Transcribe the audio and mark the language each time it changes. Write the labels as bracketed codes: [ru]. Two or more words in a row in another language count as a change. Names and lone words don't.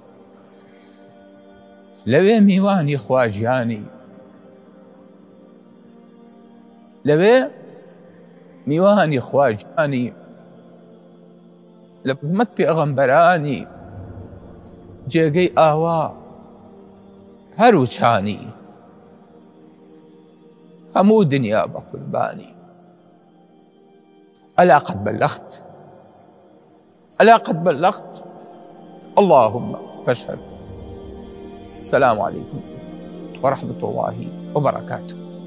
[ckb] لەوێ میوانی خواگیانی، لەوێ میوانی خواگیانی، لە بزمەت پێغەمبەرانی، جێگەی ئاوا هەروو چانی، هەموو دنیا بە قوربانی. [ar] ألا قد بلغت اللهم فاشهد. السلام عليكم ورحمة الله وبركاته.